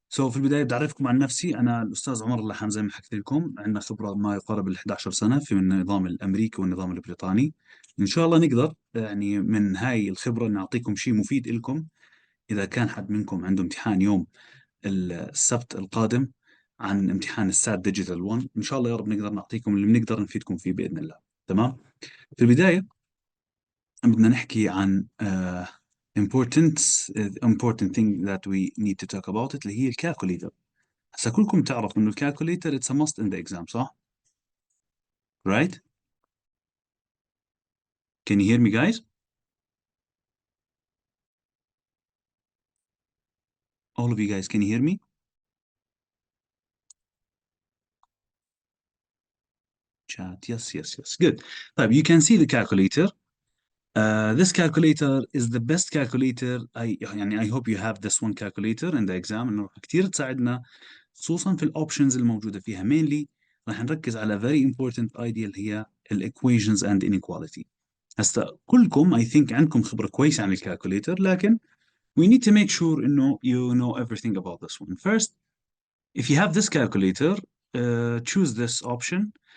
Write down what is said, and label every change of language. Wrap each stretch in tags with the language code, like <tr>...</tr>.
<ar>في البداية بدي أعرفكم عن نفسي. أنا الأستاذ عمر اللحام، زي ما حكيت لكم عندنا خبرة ما يقارب ال 11 سنة في النظام الأمريكي والنظام البريطاني. إن شاء الله نقدر يعني من هاي الخبرة نعطيكم شيء مفيد لكم إذا كان حد منكم عنده امتحان يوم السبت القادم عن امتحان السات ديجيتال 1. إن شاء الله يا رب نقدر نعطيكم اللي بنقدر نفيدكم فيه بإذن الله. تمام. في البداية بدنا نحكي عن</ar> <en>important important thing that we need to talk about it،</en> <ar>اللي هي الكالكوليتر. هسا كلكم تعرفوا انه الكالكوليتر</ar> <en>it's a must in the exam،</en> <ar>صح؟</ar> <en>Right? Can you hear me guys? All of you guys, can you hear me? Chat, yes, yes, yes. Good.</en> <ar>طيب,</ar> <en>you can see the calculator. This calculator is the best calculator. I hope you have this one calculator in the exam.</en> <ar>انه كثير تساعدنا خصوصا في الاوبشنز الموجودة فيها.</ar> <en>mainly</en> <ar>راح نركز على</ar> <en>very important idea</en> <ar>اللي هي</ar> <en>equations and inequality.</en> <ar>هسا كلكم</ar> <en>I think</en> <ar>عندكم خبرة كويسة عن الكالكوليتر، لكن</ar> <en>we need to make sure</en> <ar>إنه</ar> <en>you know everything about this one. First, if you have this calculator, choose this option.</en>